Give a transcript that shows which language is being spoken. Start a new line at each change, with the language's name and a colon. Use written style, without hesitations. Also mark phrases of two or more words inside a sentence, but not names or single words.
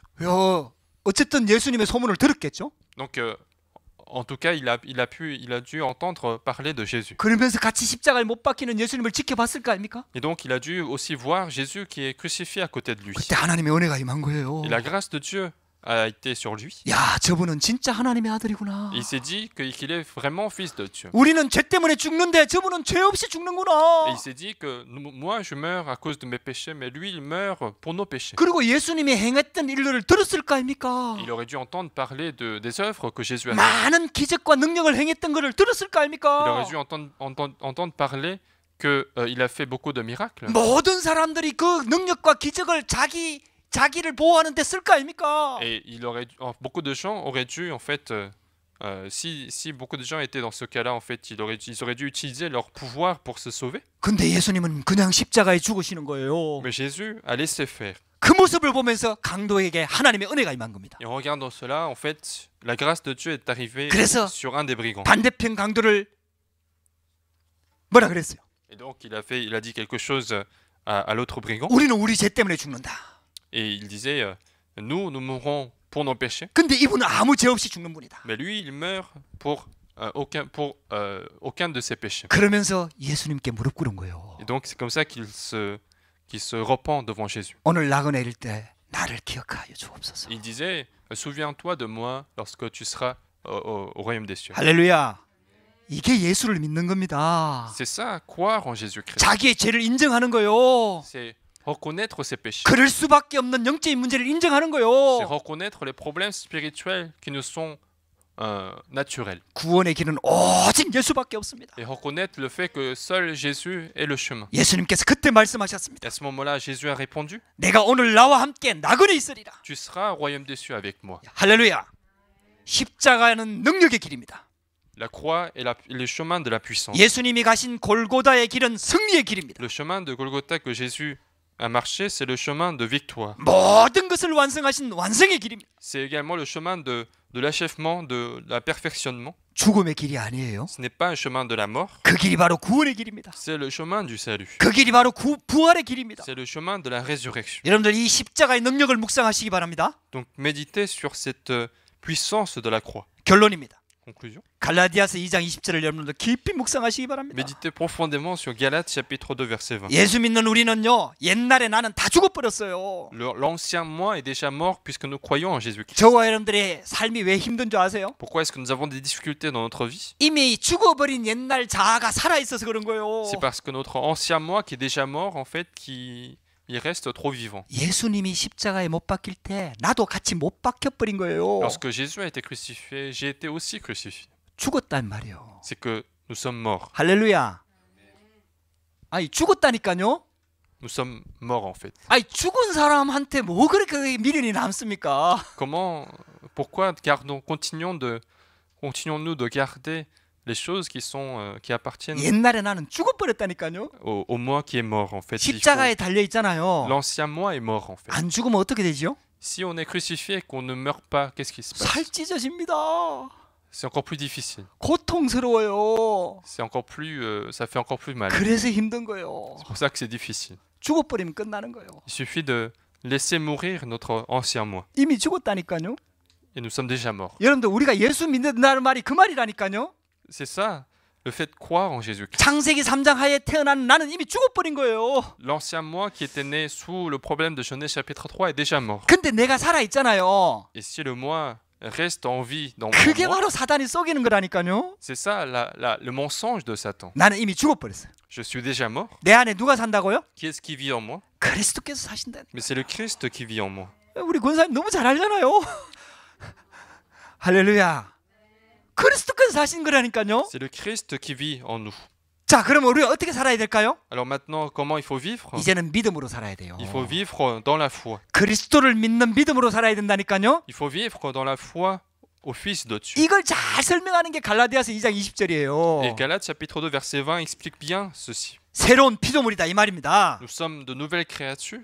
Korean: 야, 어쨌든 예수님의 소문을 들었겠죠?
French: Donc, en tout cas, il a dû entendre parler de Jésus.
Korean: 그러면서 같이 십자가에 못 박히는 예수님을 지켜봤을 거 아닙니까?
French: Et donc, il a dû aussi voir Jésus qui est crucifié à côté de lui.
Korean: 그때 하나님의 은혜가 임한 거예요.
French: Et la grâce de Dieu a été sur lui.
Korean: 야, 저분은 진짜 하나님의 아들이구나.
French: Et il s'est dit qu'il est vraiment fils de Dieu.
Korean: 우리는 죄 때문에 죽는데 저분은 죄 없이
French: Et
Korean: 죽는구나.
French: il s'est dit que moi, je meurs à cause de mes péchés, mais lui, il meurt pour nos péchés.
Korean: 그리고 예수님이 행했던 일들을 들었을 거 아닙니까?
French: Il aurait dû entendre parler des œuvres que Jésus a faites.
Korean: 많은 기적과 능력을 행했던 것을 들었을 거
French: Il aurait
Korean: 아닙니까?
French: dû entendre parler qu'il a fait beaucoup de miracles.
Korean: 모든 사람들이 그 능력과 기적을 자기를 보호하는 데 쓸 거 아닙니까?
French: Et beaucoup de gens auraient dû, en fait, si beaucoup de gens étaient dans ce cas-là, en fait, ils auraient dû utiliser leur pouvoir pour se sauver.
Korean: 근데 예수님은 그냥 십자가에 죽으시는 거예요.
French: Mais Jésus a laissé faire.
Korean: 그 모습을 보면서 강도에게 하나님의 은혜가 임한 겁니다.
French: Et en regardant cela, en fait, la grâce de Dieu est arrivée
Korean: 그래서
French: sur un des brigands.
Korean: 반대편 강도를 뭐라 그랬어요?
French: Et donc, il a dit quelque chose à l'autre brigand.
Korean: 우리는 우리 죄 때문에 죽는다.
French: Et il disait, nous mourrons pour nos péchés.
Korean: 근데 이분은 아무 죄 없이 죽는 분이다.
French: Mais lui, il meurt pour aucun de ses péchés.
Korean: 그러면서 예수님께 무릎 꿇은 거예요.
French: Et donc, c'est comme ça qu'il se repent devant Jésus.
Korean: 오늘 나그네 일 때 나를 기억하여 주옵소서.
French: Il disait, souviens-toi de moi lorsque tu seras au royaume des cieux.
Korean: 할렐루야. 이게 예수를 믿는 겁니다.
French: C'est ça, croire en Jésus-Christ.
Korean: 자기의 죄를 인정하는 거요.
French: C'est reconnaître ses péchés.
Korean: 그럴 수밖에 없는 영적인 문제를 인정하는
French: C'est
Korean: 거요.
French: reconnaître les problèmes spirituels qui nous sont naturels.
Korean: 구원의 길은 오직 예수밖에 없습니다.
French: Et reconnaître le fait que seul Jésus est le chemin.
Korean: 예수님께서 그때 말씀하셨습니다.
French: Et à ce moment-là, Jésus a répondu,
Korean: 내가 오늘 나와 함께 나그네 있으리라.
French: tu seras au royaume des cieux avec moi.
Korean: 할렐루야. 십자가는 능력의 길입니다.
French: La croix est le chemin de la puissance.
Korean: 예수님이 가신 골고다의 길은 승리의 길입니다.
French: Le chemin de Golgotha que Jésus a marché, c'est le chemin de victoire.
Korean: 모든 것을 완성하신 완성의 길입니다.
French: C'est également le chemin de l'achèvement, de la perfectionnement.
Korean: 죽음의 길이 아니에요.
French: Ce n'est pas un chemin de la mort,
Korean: 그 길이 바로 구원의 길입니다.
French: c'est le chemin du salut.
Korean: 그 길이 바로 부활의 길입니다.
French: C'est le chemin de la résurrection.
Korean: 여러분들 이 십자가의 능력을 묵상하시기 바랍니다.
French: Donc méditez sur cette puissance de la croix.
Korean: 결론입니다.
French: Conclusion.
Korean: 갈라디아서 2장 20절을 여러분들 깊이 묵상하시기 바랍니다.
French: Méditez profondément sur Galates chapitre 2 verset 20.
Korean: 예수 믿는 우리는요, 옛날에 나는 다 죽어버렸어요.
French: L'ancien moi est déjà mort puisque nous croyons en Jésus-Christ.
Korean: 저와 여러분들의 삶이 왜 힘든 줄 아세요?
French: Pourquoi est-ce que nous avons des difficultés dans notre vie?
Korean: 이미 죽어버린 옛날 자아가 살아있어서 그런 거예요.
French: C'est parce que notre ancien moi qui est déjà mort, en fait, il reste trop vivant.
Korean: 예수님이 십자가에 못 박힐 때 나도 같이 못 박혀버린 거예요.
French: Lorsque Jésus a été crucifié, j'ai été aussi crucifié.
Korean: 죽었단 말이에요.
French: C'est que nous sommes morts.
Korean: 할렐루야. 아니 죽었다니까요.
French: Nous sommes morts en fait.
Korean: 아니 죽은 사람한테 뭐 그렇게 미련이 남습니까?
French: Pourquoi continuons-nous de garder les choses qui appartiennent
Korean: 옛날에 나는 죽어버렸다니까요.
French: au moi qui est mort en fait.
Korean: 십자가에 달려 있잖아요.
French: L'ancien moi est mort en fait.
Korean: 안 죽으면 어떻게 되죠?
French: Si on est crucifié et qu'on ne meurt pas, qu'est-ce qui se passe?
Korean: 살 찢어집니다.
French: C'est encore plus difficile.
Korean: 고통스러워요.
French: C'est encore plus, ça fait encore plus mal.
Korean: 그래서 힘든 거예요.
French: C'est pour ça que c'est difficile.
Korean: 죽어버리면 끝나는 거예요.
French: Il suffit de laisser mourir notre ancien moi.
Korean: 이미 죽었다니까요.
French: Et nous sommes déjà morts.
Korean: 여러분들 우리가 예수 믿는다는 말이 그 말이라니까요.
French: C'est ça, le fait de croire en Jésus-Christ.
Korean: 창세기 3장 하에 태어난 나는 이미 죽어버린 거예요.
French: L'ancien moi qui était né sous le problème de Genèse chapitre 3 est déjà mort.
Korean: 근데 내가 살아있잖아요.
French: Et si le moi reste en vie dans mon
Korean: 그게
French: moi,
Korean: 바로 사단이 속이는 거라니까요.
French: c'est ça le mensonge de Satan.
Korean: 나는 이미 죽어버렸어요.
French: Je suis déjà mort.
Korean: 내 안에 누가 산다고요?
French: Qui est-ce qui vit en moi?
Korean: 그리스도께서 사신다.
French: Mais c'est le Christ qui vit en moi.
Korean: 우리 권사님 너무 잘 알잖아요. 할렐루야. 그리스도께서 사신 거라니까요.
French: C'est le Christ qui vit en nous.
Korean: 자, 그러면 우리가 어떻게 살아야 될까요?
French: Alors maintenant, comment il faut vivre?
Korean: 이제는 믿음으로 살아야 돼요.
French: Il faut vivre dans la foi.
Korean: 그리스도를 믿는 믿음으로 살아야 된다니까요.
French: Il faut vivre dans la foi au Fils de Dieu.
Korean: 이걸 잘 설명하는 게 갈라디아서 2장 20절이에요.
French: Et Galates chapitre 2 verset 20 explique bien ceci.
Korean: 새로운 피조물이다 이 말입니다.
French: Nous sommes de nouvelles créatures.